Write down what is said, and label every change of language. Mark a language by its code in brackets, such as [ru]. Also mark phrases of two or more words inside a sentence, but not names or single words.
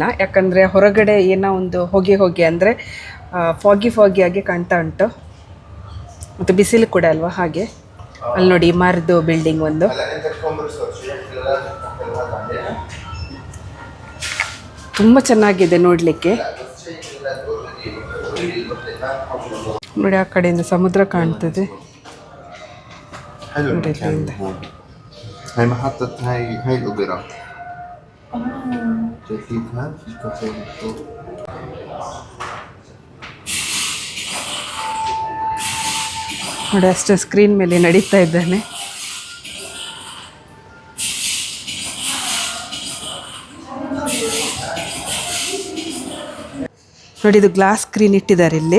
[kn] ಯಾಕಂದರೆ ಹೊರಗಡೆ ಏನೋ ಒಂದು ಹೊಗೆ ಅಂದರೆ ಫಾಗಿ ಆಗಿ ಕಾಣ್ತಾ ಉಂಟು, ಮತ್ತು ಬಿಸಿಲು ಕೂಡ ಅಲ್ವಾ ಹಾಗೆ. ಅಲ್ಲಿ ನೋಡಿ ಮರದು ಬಿಲ್ಡಿಂಗ್ ಒಂದು. ತುಂಬ ಚೆನ್ನಾಗಿದೆ ನೋಡಲಿಕ್ಕೆ. ನೋಡಿ ಆ ಕಡೆಯಿಂದ ಸಮುದ್ರ ಕಾಣ್ತದೆ. [ar] حلو المكان هون. هاي محطة هاي الأوبرا. شايفينها في كافيه من فوق. [kn] ನೋಡಿ ಅಷ್ಟೇ ಸ್ಕ್ರೀನ್ ಮೇಲೆ ನಡೀತಾ ಇದ್ದಾನೆ. ನೋಡಿ ಇದು [en] glass screen [kn] ಇಟ್ಟಿದ್ದಾರೆ ಇಲ್ಲಿ.